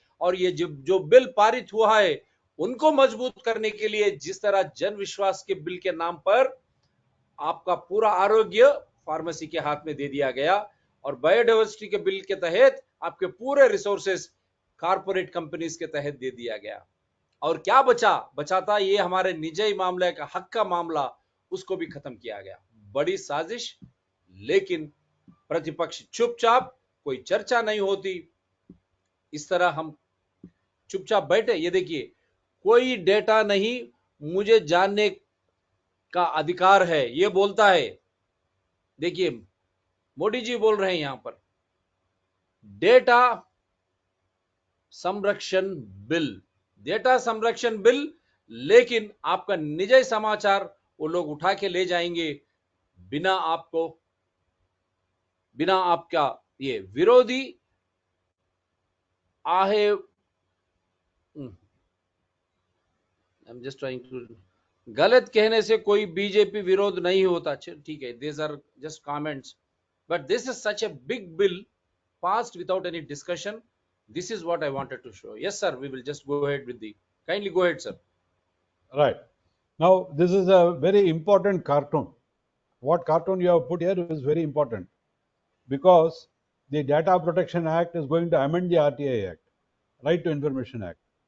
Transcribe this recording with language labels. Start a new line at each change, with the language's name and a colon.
Hindi: और ये जो बिल पारित हुआ है उनको मजबूत करने के लिए, जिस तरह जन विश्वास के बिल के नाम पर आपका पूरा आरोग्य फार्मेसी के हाथ में दे दिया गया, और बायोडाइवर्सिटी के बिल के तहत आपके पूरे रिसोर्सेस कारपोरेट कंपनीज के तहत दे दिया गया. और क्या बचाता ये हमारे निजी मामले का, हक का मामला, उसको भी खत्म किया गया. बड़ी साजिश. लेकिन प्रतिपक्ष चुपचाप, कोई चर्चा नहीं होती. इस तरह हम चुपचाप बैठे. ये देखिए, कोई डेटा नहीं, मुझे जानने का अधिकार है, ये बोलता है. देखिए, मोदी जी बोल रहे हैं यहां पर, डेटा संरक्षण बिल. डेटा संरक्षण बिल लेकिन आपका निजी समाचार वो लोग उठा के ले जाएंगे बिना आपको, बिना आपका ये विरोधी आहे,
English: I am just trying to,
Hindi: गलत कहने से कोई बीजेपी विरोध नहीं होता, ठीक है,
English: This are just comments, but this is such a big bill passed without any discussion. This is what I wanted to show. Yes sir, we will just go ahead with the, kindly go ahead sir. Right. Now this is a very important cartoon. What cartoon you have put here is very important, because the Data Protection Act is going to amend the RTI Act, Right to Information Act.